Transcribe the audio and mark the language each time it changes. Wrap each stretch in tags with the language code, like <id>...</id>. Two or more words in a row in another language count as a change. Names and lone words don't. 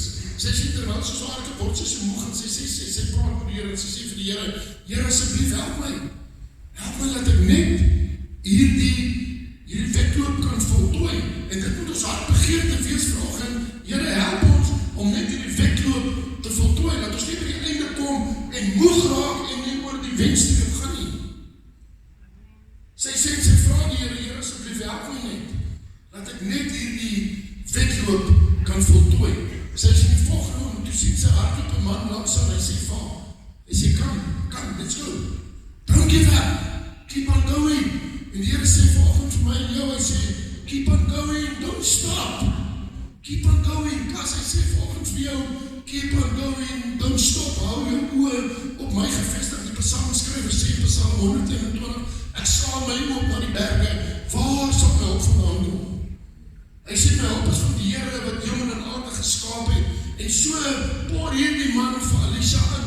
<af>Sy sê terwyl sy so hardloop word, sy so moeg, en sy praat met die Here, en sy sê vir die Here, Here asseblief help my dat ek net hierdie wedloop kan voltooi, en dit moet ons hart begeerte wees vanoggend, Here help ons om net hierdie wedloop te voltooi, dat ons nie by die einde kom en moeg raak en nie oor die wenstreep gaan nie. Sy vra die Here asseblief help my net, dat ek net hierdie wedloop kan voltooi. Sy sê die volgende, toe sien sy hardloop 'n man langs haar, hy sê,</af> <en>come, let's go. Don't give up. Keep on going.</en> <af>En die Here sê vanoggend vir my en jou, hy sê,</af> <en>keep on going, don't stop. Keep on going.</en> <af>As hy sê vanoggend vir jou,</af> <en>keep on going, don't stop.</en> <af>Hou jou oë op my gevestig. Die psalmskrywer sê in Psalm 121, ek slaan my oë op na die berge, waar sal my hulp vandaan kom? Hy sê my hulp is van die Here wat hemel en aarde geskaap het. En so paar hierdie man vir Elisha in.</af>